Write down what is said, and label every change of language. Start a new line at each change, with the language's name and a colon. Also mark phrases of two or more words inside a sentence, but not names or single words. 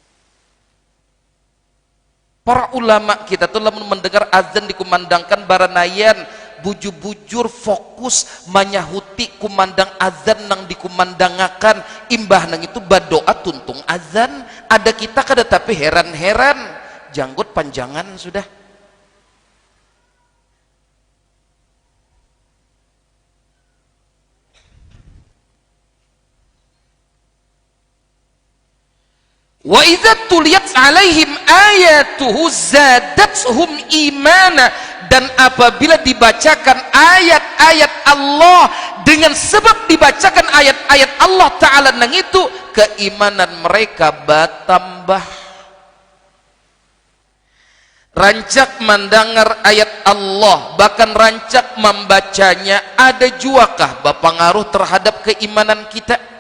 Banjar: Para ulama kita tuh lamun mendengar azan dikumandangkan baranayan bujur-bujur fokus manyahuti kumandang azan nang dikumandangakan, imbah nang itu badoa tuntung azan. Ada kita kada tapi heran-heran janggut panjangan sudah.
Arabic: وإذا تليت عليهم آياته زادتهم إيمانا,
Banjar: dan apabila dibacakan ayat-ayat Allah, dengan sebab dibacakan ayat-ayat Allah Ta'ala nang itu, keimanan mereka bertambah. Rancak mendengar ayat Allah, bahkan rancak membacanya, ada juakah berpengaruh terhadap keimanan kita?